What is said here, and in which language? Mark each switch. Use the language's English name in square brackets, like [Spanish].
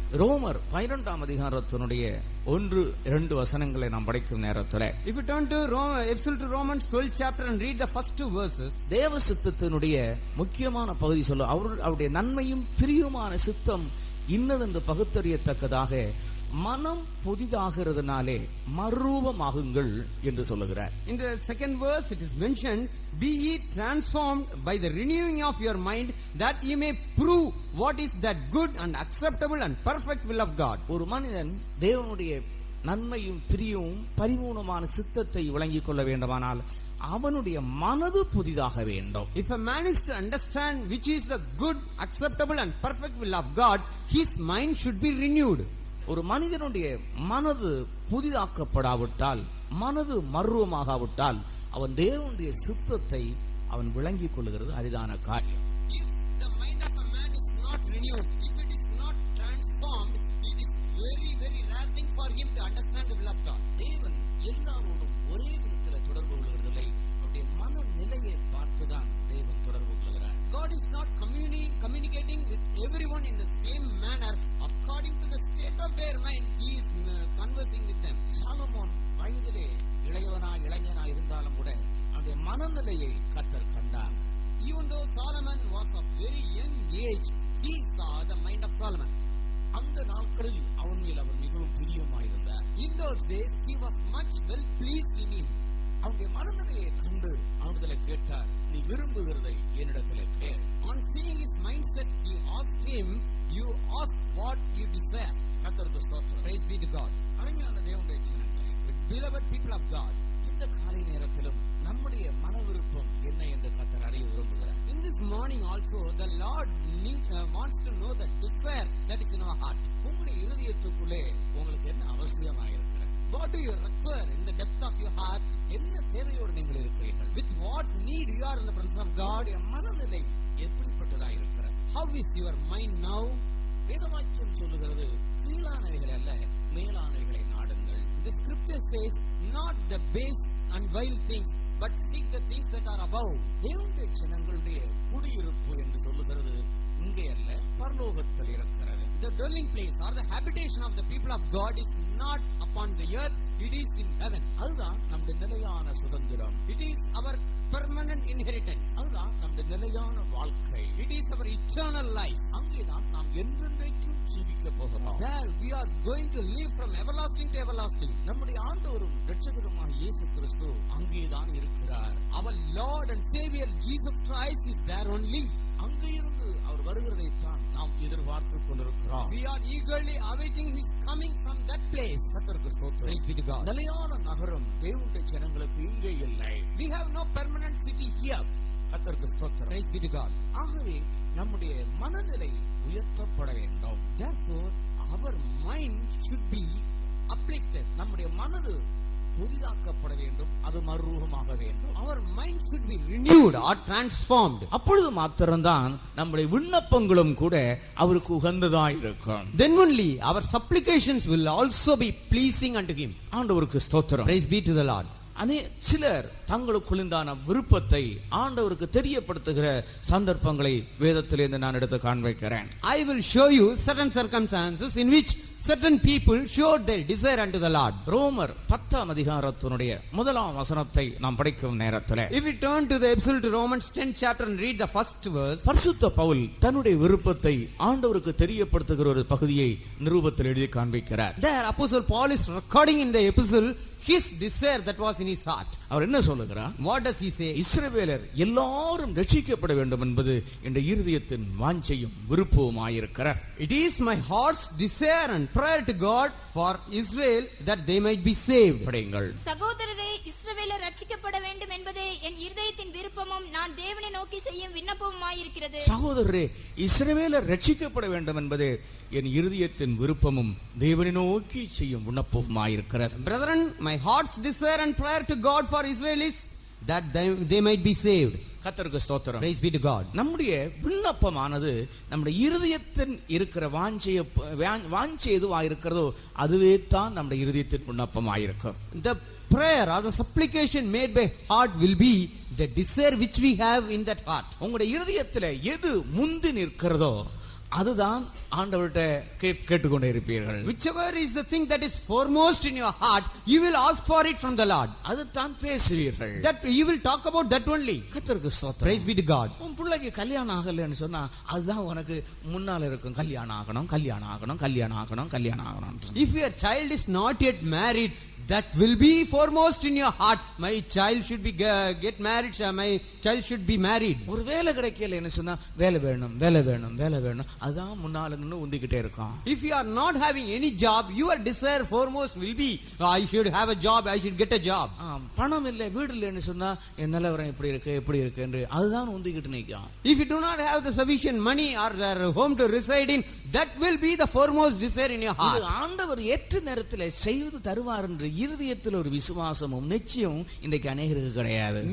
[Tamil] ரோமர் 12 அதிகாரத்தினுடைய 1-2 வசனங்களை நாம் படிக்கும் நேரத்தில், [English] if you turn to Epistle to Romans 12 chapter and read the first 2 verses, [Tamil] தேவ சித்தத்தினுடைய முக்கியமான பகுதி சொல்ல அவருடைய நன்மையும் பிரியுமான சித்தம் இன்னதென்று பகுத்தறியத்தக்கதாக மனம் புதிதாகிறதுனாலே மறுரூபமாகுங்கள் என்று சொல்லுகிறார். [English] In the second verse it is mentioned, be ye transformed by the renewing of your mind, that ye may prove what is that good and acceptable and perfect will of God. [Tamil] ஒரு மனிதன் தேவனுடைய நன்மையும் பிரியும் பரிபூர்ணமான சித்தத்தை விளங்கிக் கொள்ள வேண்டுமானால் அவனுடைய மனது புதிதாக வேண்டும். [English] If a man is to understand which is the good, acceptable and perfect will of God, his mind should be renewed. [Tamil] ஒரு மனிதனுடைய மனது புதிதாக்கப்படாவிட்டால், மனது மர்வமாகாவிட்டால் அவன் தேவனுடைய சித்தத்தை அவன் விளங்கிக் கொள்ளுகிறது அரிதான காரியம். [English] If the mind of a man is not renewed, if it is not transformed, it is very very rare thing for him to understand the will of God. [Tamil] தேவன் எல்லாரோடும் ஒரே விதத்தில் தொடர்பு கொள்கிறதில்லை, அவருடைய மனநிலையை பார்த்துதான் தேவன் தொடர்பு கொள்கிறார். [English] God is not communicating with everyone in the same manner. According to the state of their mind, He is conversing with them. [Tamil] Solomon வயதிலே இளைஞனாய் இருந்தாலும் கூட அவருடைய மனநிலையை கர்த்தர் கண்டார். [English] Even though Solomon was of very young age, He saw the mind of Solomon. [Tamil] அந்த நாட்களில் அவன் மேல் அவர் மிகவும் பிரியமாயிருந்தார். [English] In those days, He was much well pleased in him. [Tamil] அவனுடைய மனநிலையை கண்டு அவனிடத்தில் கேட்டார், நீ விரும்புகிறதை என்னிடத்தில் கேள். [English] On seeing his mindset, he asked him, you ask what you desire. [Tamil] கர்த்தருக்கு ஸ்தோத்திரம். [English] Praise be to God. [Tamil] அருமையான தேவனுடைய ஜனங்களே, [English] Beloved people of God, [Tamil] இந்த காலை நேரத்திலும் நம்முடைய மன விருப்பம் என்ன என்று கர்த்தர் அறிய விரும்புகிறார். [English] in this morning also, the Lord wants to know the desire that is in our heart. [Tamil] உங்களுடைய இருதயத்துக்குள்ளே உங்களுக்கு என்ன அவசியமாயிருக்கிறது? [English] What do you require in the depth of your heart? [Tamil] என்ன தேவையோடு நீங்கள் இருக்கிறீர்கள்? [English] With what need you are in the presence of God? [Tamil] உங்களுடைய மனநிலை எப்படிப்பட்டதா இருக்கிறது? [English] How is your mind now? [Tamil] வேதவாக்கியம் சொல்லுகிறது கீழானவைகள் அல்ல மேலானவைகளை நாடுங்கள். [English] The scripture says, not the base and vile things, but seek the things that are above. [Tamil] தேவனுடைய ஜனங்களுடைய குடியிருப்பு என்று சொல்லுகிறது இங்கே அல்ல பரலோகத்தில் இருக்கிறது. [English] The dwelling place or the habitation of the people of God is not upon the earth, it is in heaven. [Tamil] அதுதான் நம்முடைய நிலையான சுதந்திரம். [English] It is our permanent inheritance. [Tamil] அதுதான் நம்முடைய நிலையான வாழ்க்கை. [English] It is our eternal life. [Tamil] அங்கேதான் நாம் என்றென்றைக்கும் ஜீவிக்க போகிறோம். [English] There we are going to live from everlasting to everlasting. [Tamil] நம்முடைய ஆண்டவரும் இரட்சகருமாகிய இயேசு கிறிஸ்து அங்கேதான் இருக்கிறார். [English] Our Lord and Savior Jesus Christ is there only. [Tamil] அங்கே இருந்து அவர் வருகிறதைத்தான் நாம் எதிர்பார்த்துக் கொண்டிருக்கிறோம். [English] We are eagerly awaiting his coming from that place. [Tamil] கர்த்தருக்கு ஸ்தோத்திரம். [English] Praise be to God. [Tamil] நிலையான நகரம் தேவனுடைய ஜனங்களுக்கு இங்கே இல்லை. [English] We have no permanent city here. [Tamil] கர்த்தருக்கு ஸ்தோத்திரம். [English] Praise be to God. [Tamil] ஆகவே நம்முடைய மனநிலை உயர்த்தப்பட வேண்டும். [English] Therefore, our mind should be uplifted. [Tamil] நம்முடைய மனது புதிதாக்கப்பட வேண்டும், அது மறுரூபமாக வேண்டும். [English] Our mind should be renewed or transformed. [Tamil] அப்பொழுது மாத்திரம்தான் நம்முடைய விண்ணப்பங்களும் கூட அவருக்கு உகந்ததாய் இருக்கும். [English] Then only our supplications will also be pleasing unto him. [Tamil] ஆண்டவருக்கு ஸ்தோத்திரம். [English] Praise be to the Lord. [Tamil] சிலர் தங்களுக்குள்ளான விருப்பத்தை ஆண்டவருக்கு தெரியப்படுத்துகிற சந்தர்ப்பங்களை வேதத்திலிருந்து நான் எடுத்து காண்பிக்கிறேன். [English] I will show you certain circumstances in which certain people showed their desire unto the Lord. [Tamil] ரோமர் 10 அதிகாரத்தினுடைய 1 வசனத்தை நாம் படிக்கும் நேரத்தில், [English] If we turn to the epistle to Romans 10 chapter and read the first verse, [Tamil] பரிசுத்த பவுல் தன்னுடைய விருப்பத்தை ஆண்டவருக்கு தெரியப்படுத்துகிற ஒரு பகுதியை நிருபத்தில் எழுதி காண்பிக்கிறார். [English] there Apostle Paul is recording in the epistle his desire that was in his heart. [Tamil] அவர் என்ன சொல்லுகிறார்? [English] What does he say? [Tamil] இஸ்ரவேலர் எல்லாரும் ரட்சிக்கப்பட வேண்டும் என்பது இந்த இருதயத்தின் வாஞ்சையும் விருப்பமாயிருக்கிறார். [English] It is my heart's desire and prayer to God for Israel that they might be saved. [Tamil] படியுங்கள். சகோதரரே, இஸ்ரவேலர் ரட்சிக்கப்பட வேண்டும் என்பதே என் இருதயத்தின் விருப்பமும் நான் தேவனை நோக்கி செய்யும் விண்ணப்பமுமாயிருக்கிறது. சகோதரரே, இஸ்ரவேலர் ரட்சிக்கப்பட வேண்டும் என்பதே என் இருதயத்தின் விருப்பமும் தேவனை நோக்கி செய்யும் விண்ணப்பமுமாயிருக்கிறது. [English] Brethren, my heart's desire and prayer to God for Israel is that they might be saved. [Tamil] கர்த்தருக்கு ஸ்தோத்திரம். [English] Praise be to God. [Tamil] நம்முடைய விண்ணப்பமானது நம்முடைய இருதயத்தின் இருக்கிற வாஞ்சை எதுவா இருக்கிறதோ அதுவே தான் நம்முடைய இருதயத்தின் விண்ணப்பமாயிருக்கும். [English] The prayer or the supplication made by heart will be the desire which we have in that heart. [Tamil] உங்களுடைய இருதயத்தில் எது முந்தி நிற்கிறதோ அதுதான் ஆண்டவர்கிட்ட கேட்டுக்கொண்டே இருப்பீர்கள். [English] Whichever is the thing that is foremost in your heart, you will ask for it from the Lord. [Tamil] அதுதான் பேசுவீர்கள். [English] That you will talk about that only. [Tamil] கர்த்தருக்கு ஸ்தோத்திரம். [English] Praise be to God. [Tamil] உன் பிள்ளைக்கு கல்யாணம் ஆகலன்னு சொன்னா அதுதான் உனக்கு முன்னால இருக்கும். கல்யாணம் ஆகணும், கல்யாணம் ஆகணும், கல்யாணம் ஆகணும், கல்யாணம் ஆகணும். [English] If your child is not yet married, that will be foremost in your heart. My child should be get married. My child should be married. [Tamil] ஒரு வேலை கிடைக்கல என்ன சொன்னா வேலை வேணும், வேலை வேணும், வேலை வேணும், அதான் முன்னால நின்னு உந்திக்கிட்டே இருக்கும். [English] If you are not having any job, your desire foremost will be I should have a job, I should get a job. [Tamil] பணம் இல்ல, வீடு இல்லைன்னு சொன்னா என் நிலவரம் எப்படி இருக்கு எப்படி இருக்கு என்று அதுதான் உந்திக்கிட்டு நிற்கும். [English] If you do not have the sufficient money or the home to reside in, that will be the foremost desire in your heart. [Tamil] ஆண்டவர் ஏற்ற நேரத்தில் செய்து தருவார் என்று இருதயத்தில் ஒரு விசுவாசமும் நிச்சயமும் இன்றைக்கு அநேகருக்கு கிடையாது.